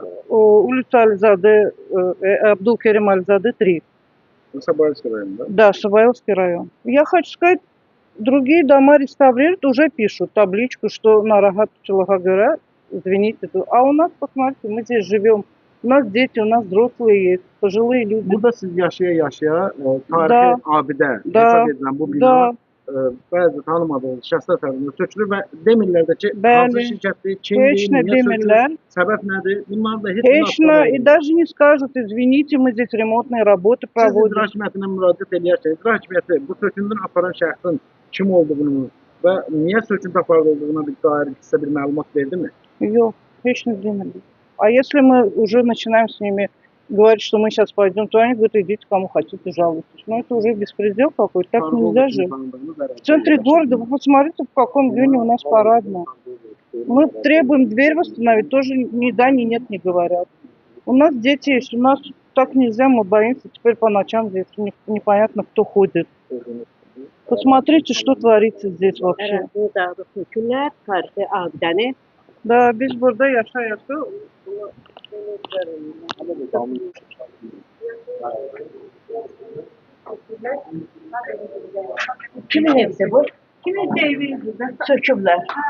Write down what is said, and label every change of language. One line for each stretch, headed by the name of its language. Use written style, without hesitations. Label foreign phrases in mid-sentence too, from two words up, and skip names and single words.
Russian: улица Альзаде, Абдул-Керим Альзаде, 3. Сабаевский район, да? Да, Шабаевский район. Я хочу сказать, другие дома реставрируют, уже пишут табличку, что на Рахат Чалагагара, извините. А у нас, посмотрите, мы здесь живем. У нас дети, у нас взрослые есть, пожилые люди.
Azerbaijani: Burada siz yaşaya tarihi Da. abidə Da. hesab edilən bu bina Da, bəzi tanımadığınız şəxslər tərəfindən sökülür və demirlər də ki, Bəli. hansı şirkətdir, kimdir, Heç nə niyə sökülür, demirlər. səbəb nədir? Bunlar da heç
Russian: Конечно, и даже не скажут, извините, мы здесь ремонтные работы
Azerbaijani: Siz icra
Russian: проводим.
Azerbaijani: hakimiyyətinə müraciət edərsiniz. İcra hakimiyyəti bu söküntünü aparan şəxsin kim olduğunu və niyə söküntü aparıldığına bir dair sizə bir məlumat verdimi? Yok, heç nə demirlər.
Russian: А если мы уже начинаем с ними говорить, что мы сейчас пойдем, то они говорят, идите кому хотите, жалуйтесь. Но это уже беспредел какой-то, так нельзя жить. В центре города, вы посмотрите, в каком районе у нас парадно. Мы требуем дверь восстановить, тоже ни да, ни нет не говорят. У нас дети есть, у нас так нельзя, мы боимся, теперь по ночам здесь непонятно, кто ходит. Посмотрите, что творится здесь вообще.
Azerbaijani: Ərazini dağıdıb tökürlər, tarixi abidəni. Да, biz burada yaşayası. Kimin evdir bu? Kimin evidir? Söküblər.